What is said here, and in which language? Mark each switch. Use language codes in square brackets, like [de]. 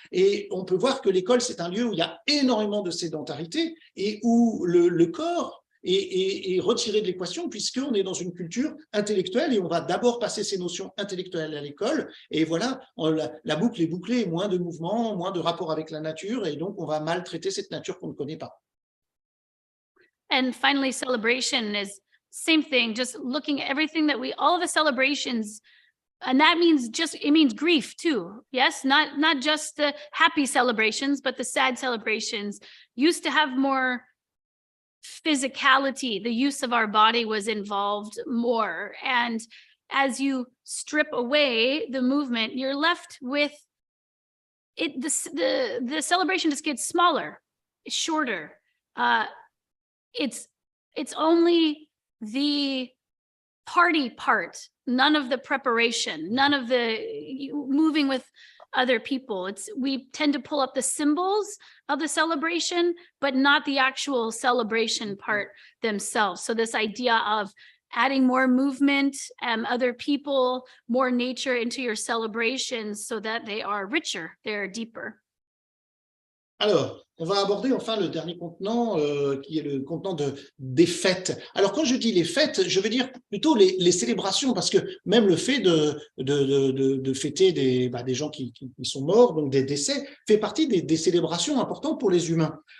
[fr] Et on peut voir que l'école, c'est un lieu où il y a énormément de sédentarité et où le corps est retiré de l'équation, puisqu'on est dans une culture intellectuelle et on va d'abord passer ces notions intellectuelles à l'école. Et voilà, la boucle est bouclée, moins de mouvement, moins de rapport avec la nature, et donc on va maltraiter cette nature qu'on ne connaît pas. [en] And finally, celebration is same thing, just looking at everything that all of the celebrations, and that means it means grief too. Yes, not just the happy celebrations, but the sad celebrations used to have more physicality. The use of our body was involved more. And as you strip away the movement, you're left with it. The celebration just gets smaller, shorter. it's only the party part, none of the preparation, none of the moving with other people. We tend to pull up the symbols of the celebration, but not the actual celebration part themselves. So this idea of adding more movement, other people, more nature into your celebrations so that they are richer, they're deeper. [fr] Alors, on va aborder enfin le dernier contenant, qui est le contenant des fêtes. Alors, quand je dis les fêtes, je veux dire plutôt les célébrations, parce que même le fait de fêter des gens qui sont morts, donc des décès, fait partie des célébrations importantes pour les humains.